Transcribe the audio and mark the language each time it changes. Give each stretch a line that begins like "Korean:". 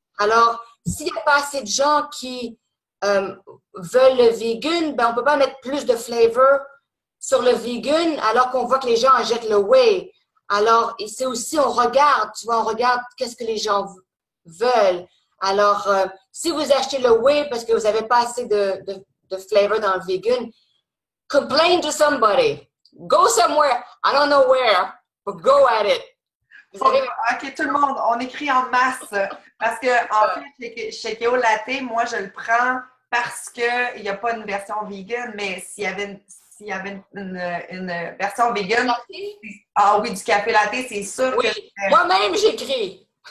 French: Alors, s'il n'y a pas assez de gens qui veulent le vegan, ben on peut pas mettre plus de flavor sur le vegan alors qu'on voit que les gens achètent le whey. Alors, c'est aussi, on regarde, tu vois, on regarde qu'est-ce que les gens veulent. Alors, si vous achetez le whey parce que vous n'avez pas assez de flavor dans le vegan,
English: complain to somebody. Go somewhere. I don't know where, but go at it.
French: OK, tout le monde, on écrit en masse. Parce que, en fait, chez Keo Latte, moi, je le prends parce qu'il n'y a pas une version vegan, mais s'il y avait une version vegan, ah oui, du café latte, c'est sûr oui, que... Moi-même, j'écris.